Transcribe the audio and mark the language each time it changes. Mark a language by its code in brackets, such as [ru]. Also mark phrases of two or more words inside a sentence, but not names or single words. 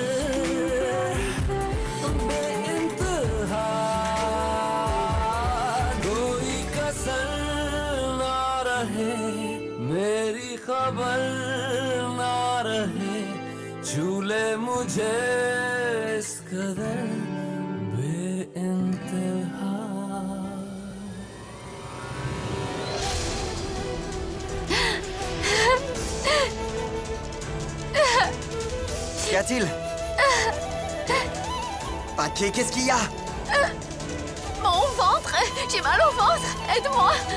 [hi] बेइंतहा कोई कसर ना रहे मेरी खबर ना रहे झूले मुझे इस कदर बेइंतहा [fr] Qu'y a-t-il? Paquet, qu'est-ce qu'il y a? Mon ventre! J'ai mal au ventre! Aide-moi!